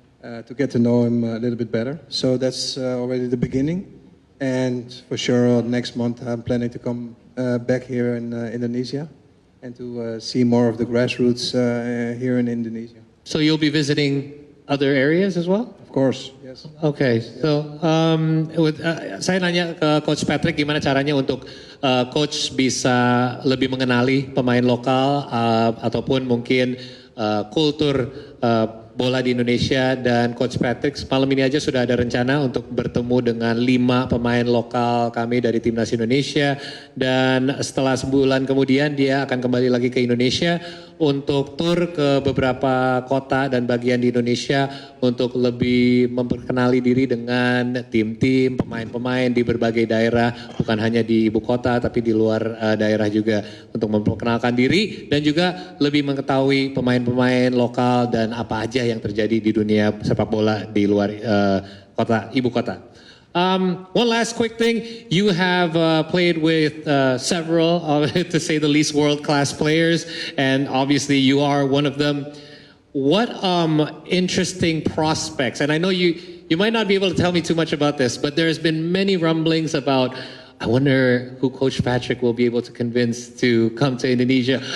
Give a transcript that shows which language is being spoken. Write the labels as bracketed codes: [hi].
[en] To get to know them a little bit better. So that's already the beginning. And for sure next month I'm planning to come back here in Indonesia and to see more of the grassroots here in Indonesia. So you'll be visiting other areas as well? Of course, yes. [id] Okay, so saya nanya ke Coach Patrick gimana caranya untuk Coach bisa lebih mengenali pemain lokal ataupun mungkin kultur bola di Indonesia, dan Coach Patrick malam ini aja sudah ada rencana untuk bertemu dengan 5 pemain lokal kami dari Timnas Indonesia, dan setelah sebulan kemudian dia akan kembali lagi ke Indonesia untuk tur ke beberapa kota dan bagian di Indonesia untuk lebih memperkenali diri dengan tim-tim, pemain-pemain di berbagai daerah, bukan hanya di ibu kota tapi di luar daerah juga, untuk memperkenalkan diri dan juga lebih mengetahui pemain-pemain lokal dan apa aja yang terjadi di dunia sepak bola di luar ibu kota. [en] One last quick thing, you have played with several, to say the least, world-class players, and obviously you are one of them. What interesting prospects, and I know you might not be able to tell me too much about this, but there's been many rumblings about, I wonder who Coach Patrick will be able to convince to come to Indonesia.